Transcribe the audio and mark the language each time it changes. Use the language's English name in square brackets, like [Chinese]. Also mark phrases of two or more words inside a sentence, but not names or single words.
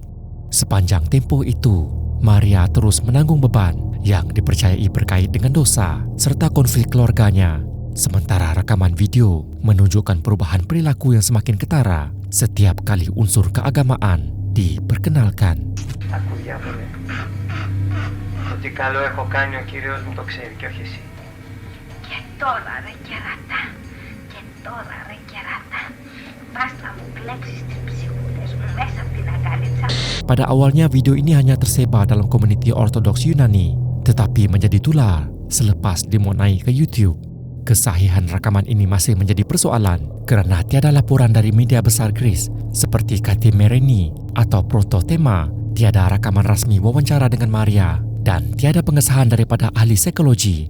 [Malay] Sepanjang tempoh itu, Maria terus menanggung beban yang dipercayai berkait dengan dosa serta konflik keluarganya. Sementara rakaman video menunjukkan perubahan perilaku yang semakin ketara setiap kali unsur keagamaan diperkenalkan. [Greek] Άκου διάφορα. Ότι καλό έχω κάνει ο Κύριος μου το ξέρει και όχι εσύ. Και τώρα ρε κερατά, και τώρα ρε κερατά, πας να μου κλέψεις τις ψυχούλες μου μέσα από την αγκαλίτσα. [Malay] Pada awalnya video ini hanya tersebar dalam komuniti Ortodoks Yunani, tetapi menjadi tular selepas dimuat ke YouTube. Kesahihan rakaman ini masih menjadi persoalan kerana tiada laporan dari media besar Greece seperti Kathimereni atau Prototema, tiada rakaman rasmi wawancara dengan Maria, dan tiada pengesahan daripada ahli psikologi.